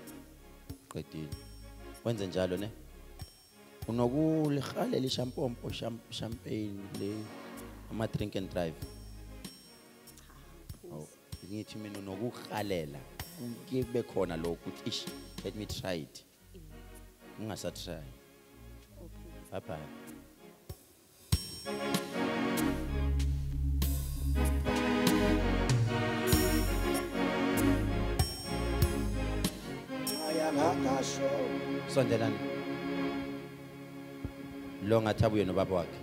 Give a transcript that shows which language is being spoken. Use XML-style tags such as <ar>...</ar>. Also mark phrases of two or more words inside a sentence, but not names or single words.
<zu>Qedile. Wenze njalo ne? Unokulihalela ishampompo champagne le ama</zu> <en>drink and drive.</en> <zu>Oh, ngithi mina unokuhalela. Kube khona lokho uthi ish</zu> <en>let me try it.</en> <zu>Ungasa try. Okay. Bye. ayakakasho Sondelani. Lo ngathabuye nobaba wakhe.</zu>